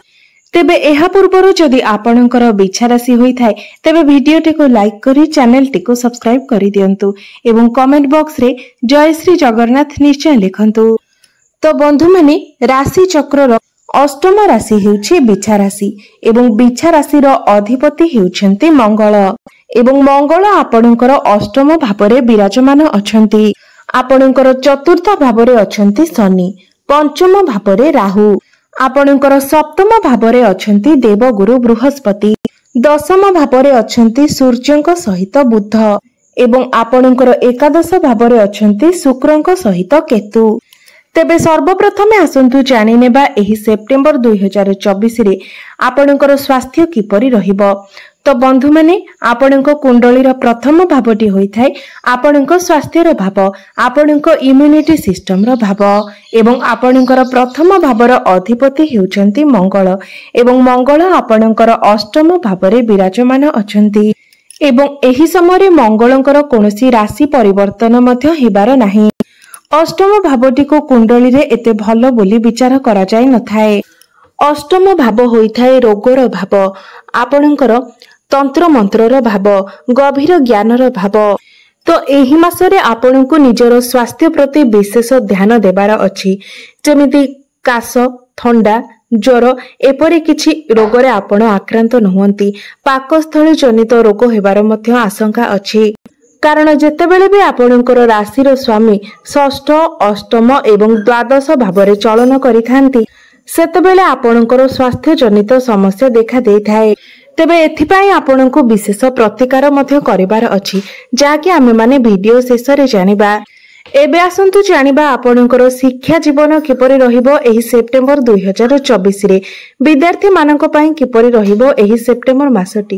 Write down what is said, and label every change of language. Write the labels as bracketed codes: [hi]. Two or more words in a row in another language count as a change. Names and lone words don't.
[or] ତେବେ ଏହା ପୂର୍ବରୁ ଯଦି ଆପଣଙ୍କର ବିଛା ରାଶି ହୋଇ ଥାଏ ତେବେ ଭିଡିଓଟି କୋ ଲାଇକ କରି ଚ୍ୟାନେଲ ଟି କୋ ସବସ୍କ୍ରାଇବ କରି ଦିଅନ୍ତୁ ଏବଂ [en] comment box [or] ରେ ଜୟ ଶ୍ରୀ ଜଗନ୍ନାଥ ନିଶ୍ଚୟ ଲେଖନ୍ତୁ। ତୋ ବନ୍ଧୁ ମାନେ ରାଶି ଚକ୍ରର ଅଷ୍ଟମ ରାଶି ହେଉଛି ବିଛା ରାଶି ଏବଂ ବିଛା ରାଶି ରୋ ଅଧିପତି ହେଉଛନ୍ତି ମଙ୍ଗଳ ଏବଂ ମଙ୍ଗଳ ଆପଣଙ୍କର ଅଷ୍ଟମ ଭାବରେ ବିରାଜମାନ ଅଛନ୍ତି। ଆପଣଙ୍କର ଚତୁର୍ଥ ଭାବରେ ଅଛନ୍ତି ଶନି, ପଞ୍ଚମ ଭାବରେ ରାହୁ, ଆପଣଙ୍କର ସପ୍ତମ ଭାବରେ ଅଛନ୍ତି ଦେବଗୁରୁ ବୃହସ୍ପତି, ଦଶମ ଭାବରେ ଅଛନ୍ତି ସୂର୍ଯ୍ୟଙ୍କ ସହିତ ବୁଧ ଏବଂ ଆପଣଙ୍କର ଏକାଦଶ ଭାବରେ ଅଛନ୍ତି ଶୁକ୍ରଙ୍କ ସହିତ କେତୁ। ତେବେ ସର୍ବପ୍ରଥମେ ଆସନ୍ତୁ ଜାଣି ନେବା ଏହି ସେପ୍ଟେମ୍ବର 2024 ରେ ଆପଣଙ୍କର ସ୍ୱାସ୍ଥ୍ୟ କିପରି ରହିବ। ତୋ ବନ୍ଧୁ ମାନେ ଆପଣଙ୍କ କୁଣ୍ଡଳୀର ପ୍ରଥମ ଭାବଟି ହୋଇ ଥାଏ ଆପଣଙ୍କ ସ୍ୱାସ୍ଥ୍ୟର ଭାବ, ଆପଣଙ୍କ [en] immunity system [or] ରୋ ଭାବ ଏବଂ ଆପଣଙ୍କର ପ୍ରଥମ ଭାବର ଅଧିପତି ହେଉଛନ୍ତି ମଙ୍ଗଳ ଏବଂ ମଙ୍ଗଳ ଆପଣଙ୍କର ଅଷ୍ଟମ ଭାବରେ ବିରାଜମାନ ଅଛନ୍ତି ଏବଂ ଏହି ସମୟ ମଙ୍ଗଳଙ୍କର କୌଣସି ରାଶି ପରିବର୍ତ୍ତନ ମଧ୍ୟ ହେବାର ନାହିଁ। ଅଷ୍ଟମ ଭାବଟି କୋ କୁଣ୍ଡଳୀ ରେ ଏତେ ଭଲ ବୋଲି ବିଚାର କରା ଯାଏ ନଥାଏ। ଅଷ୍ଟମ ଭାବ ହୋଇ ଥାଏ ରୋଗର ଭାବ, ଆପଣଙ୍କର ତନ୍ତ୍ର ମନ୍ତ୍ରର ଭାବ, ଗଭୀର ଜ୍ଞାନର ଭାବ। ତୋ ଏହି ମାସରେ ଆପଣଙ୍କୁ ନିଜର ସ୍ୱାସ୍ଥ୍ୟ ପ୍ରତି ବିଶେଷ ଧ୍ୟାନ ଦେବାର ଅଛି। ଯେମିତି କାଶ, ଥଣ୍ଡା, ଜ୍ୱର ଏପରି କିଛି ରୋଗରେ ଆପଣ ଆକ୍ରାନ୍ତ ନହୁଅନ୍ତି। ପାକସ୍ଥଳୀ ଜନିତ ରୋଗ ହେବାର ମଧ୍ୟ ଆଶଙ୍କା ଅଛି। କାରଣ ଯେତେବେଳେ ଭି ଆପଣଙ୍କର ରାଶିର ସ୍ୱାମୀ ଷଷ୍ଠ, ଅଷ୍ଟମ ଏବଂ ଦ୍ୱାଦଶ ଭାବରେ ଚଳନ କରିଥାନ୍ତି ସେତେବେଳେ ଆପଣଙ୍କର ସ୍ୱାସ୍ଥ୍ୟ ଜନିତ ସମସ୍ୟା ଦେଖା ଦେଇଥାଏ। ତେବେ ଏଥିପାଇଁ ଆପଣଙ୍କୁ ବିଶେଷ ପ୍ରତିକାର ମଧ୍ୟ କରିବାର ଅଛି ଯାହାକି ଆମେ ମାନେ ଭିଡିଓ ଶେଷ ରେ ଜାଣିବା। ଏବେ ଆସନ୍ତୁ ଜାଣିବା ଆପଣଙ୍କର ଶିକ୍ଷା ଜୀବନ କିପରି ରହିବ ଏହି ସେପ୍ଟେମ୍ବର 2024 ରେ ବିଦ୍ୟାର୍ଥୀ ମାନଙ୍କ ପାଇଁ କିପରି ରହିବ ଏହି ସେପ୍ଟେମ୍ବର ମାସଟି।